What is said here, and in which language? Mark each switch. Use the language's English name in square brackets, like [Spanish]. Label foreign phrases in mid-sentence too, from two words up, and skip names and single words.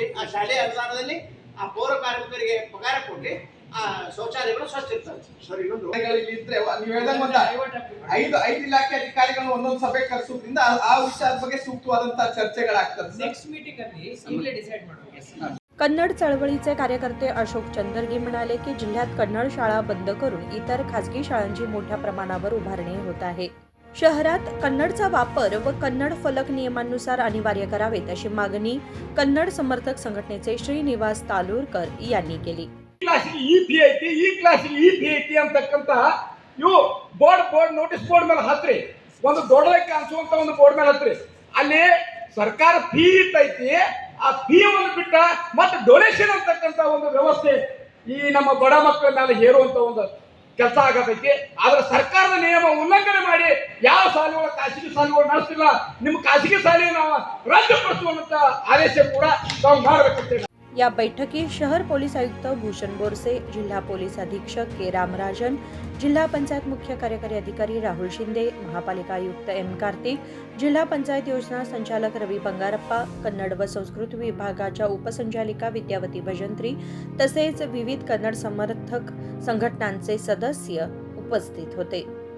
[Kannada] ಆ ಶಾಲೆಯ ಅನುದಾನದಲ್ಲಿ ಆ ಪೌರ ಕಾರ್ಮಿಕರಿಗೆ ಪಗಾರ ಕೊಡ್ಲಿ. ಆ ಶೌಚಾಲಯಗಳು ಸ್ವಚ್ಛ ಇರ್ತವೆ. ಸರ್, ಇನ್ನೊಂದು ಇದ್ರೆ ನೀವು ಹೇಳ್ದಂಗ ಐದು ಇಲಾಖೆ ಅಧಿಕಾರಿಗಳು ಒಂದೊಂದು ಸಭೆ ಕರೆಸೋದ್ರಿಂದ ಆ ವಿಚಾರದ ಬಗ್ಗೆ ಸೂಕ್ತವಾದಂತಹ ಚರ್ಚೆಗಳಾಗ್ತದೆ. [English] next meeting [Kannada] ಅಲ್ಲಿ ಈಗಲೇ ಡಿಸೈಡ್ ಮಾಡೋಣ. [Marathi] कन्नड चळवळीचे कार्यकर्ते अशोक चंदरगे म्हणाले की जिल्ह्यात कन्नड शाळा बंद करून इतर खासगी शाळांची मोठ्या प्रमाणावर उभारणी होत आहे. शहरात कन्नडचा वापर व कन्नड फलक नियमांनुसार अनिवार्य करावेत अशी मागणी कन्नड समर्थक संघटनेचे श्रीनिवास तालुरकर यांनी केली. [Kannada] ಈ ಕ್ಲಾಸಿಗೆ ಐತಿ ಅಂತಕ್ಕಂತಹ ಇವು [English] board notice board [Kannada] ಮೇಲೆ ಹತ್ರಿ, ಒಂದು ದೊಡ್ಡದಾಗಿ ಕಾಣಿಸುವಂತ ಒಂದು ಬೋರ್ಡ್ ಮೇಲೆ ಹತ್ರಿ. ಅಲ್ಲಿ ಸರ್ಕಾರ ಫೀ ಇರ್ತೈತಿ. ಆ ಫೀ ಒಂದು ಬಿಟ್ಟ ಮತ್ತೆ ಡೊನೇಷನ್ ಅಂತಕ್ಕಂತ ಒಂದು ವ್ಯವಸ್ಥೆ ಈ ನಮ್ಮ ಬಡ ಮಕ್ಕಳ ಮೇಲೆ ಹೇರುವಂತ ಒಂದು ಕೆಲಸ ಆಗತೈತಿ. ಆದ್ರೆ ಸರ್ಕಾರದ ನಿಯಮ ಉಲ್ಲಂಘನೆ ಮಾಡಿ ಯಾವ ಶಾಲೆಗಳ ಖಾಸಗಿ ಶಾಲೆಗಳು ನಡೆಸ್ತಿಲ್ಲ, ನಿಮ್ಮ ಖಾಸಗಿ ಶಾಲೆ ನಾವು ರದ್ದುಪಡಿಸುವಂತ ಆದೇಶ ಕೂಡ ನಾವು ಮಾಡಬೇಕಂತ. [Marathi] या बैठकीत शहर पोलीस आयुक्त भूषण बोरसे, जिल्हा पोलीस अधीक्षक के रामराजन, जिल्हा पंचायत मुख्य कार्यकारी अधिकारी राहुल शिंदे, महापालिका आयुक्त एम कार्तिक, जिल्हा पंचायत योजना संचालक रवी बंगारप्पा, कन्नड व संस्कृती विभागाच्या उपसंचालिका विद्यावती भजंत्री तसेच विविध कन्नड समर्थक संघटनांचे सदस्य उपस्थित होते.